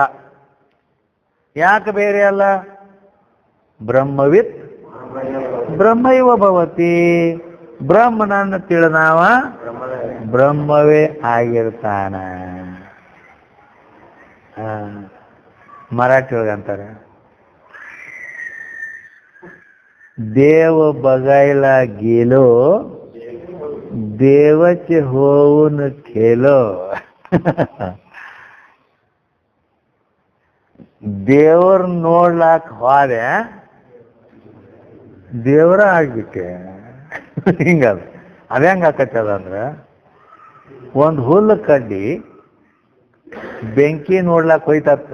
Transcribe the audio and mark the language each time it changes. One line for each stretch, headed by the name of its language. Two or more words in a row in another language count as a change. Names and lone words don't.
Kannada: ಯಾಕೆ ಬೇರೆ ಅಲ್ಲ?
Sanskrit: ब्रह्मविद् ब्रह्मैव भवति.
Kannada: ಬ್ರಹ್ಮನನ್ನು ತಿಳಿದವ ಬ್ರಹ್ಮವೇ ಆಗಿರ್ತಾನ. ಮರಾಠಿ ಒಳಗೆ ಅಂತಾರೆ,
Marathi: देव बघायला गेलो देवाचे होऊन खेलो.
Kannada: ದೇವ್ರ ನೋಡ್ಲಾಕ್ ಹೋದೆ ದೇವ್ರ ಆಗ್ಬಿಟ್ಟೆ. ಹಿಂಗದ ಅದ ಹೆಂಗ ಆಕತ್ತದ ಅಂದ್ರೆ, ಒಂದು ಹುಲ್ಲು ಕಡ್ಡಿ ಬೆಂಕಿ ನೋಡ್ಲಾಕ್ ಹೋಯ್ತತ್ತ.